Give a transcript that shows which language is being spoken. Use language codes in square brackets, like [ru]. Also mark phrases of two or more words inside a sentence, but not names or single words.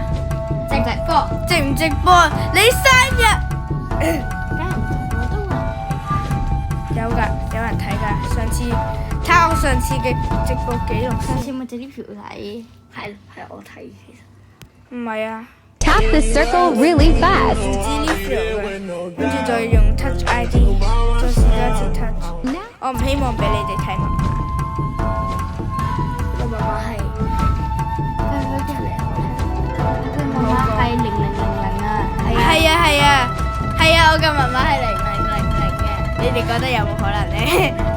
[yue] 直播。直唔直播？你生日？梗係唔直播都話。有㗎，有人睇㗎。上次睇我上次嘅直播記錄。上次咪借啲票睇。係我睇其實。唔係啊， [en] Tap the circle really 唔 fast. [yue] 知 leave 嘅，跟住再用 touch ID， 再試多一次 touch。我唔希望俾你哋睇密碼。我媽媽係媽媽係0000啊，係啊，我嘅密碼係0000嘅，你哋覺得有冇可能呢？